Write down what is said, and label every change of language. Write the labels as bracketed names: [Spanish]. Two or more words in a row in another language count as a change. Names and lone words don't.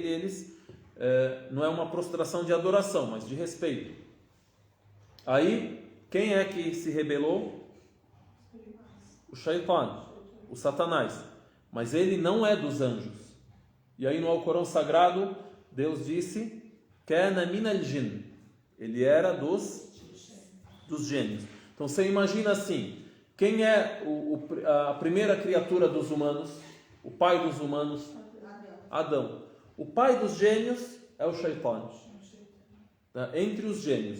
[Portuguese] Eles, não é uma prostração de adoração, mas de respeito. Aí, quem é que se rebelou? O Shaitan, o Satanás. Mas ele não é dos anjos. E aí no Alcorão Sagrado, Deus disse: [Arabic] كان من الجن. [Portuguese] Ele era dos gênios. Então você imagina assim: quem é a primeira criatura dos humanos? O pai dos humanos? Adão. O pai dos gênios é o Shaitan. Tá? Entre os gênios.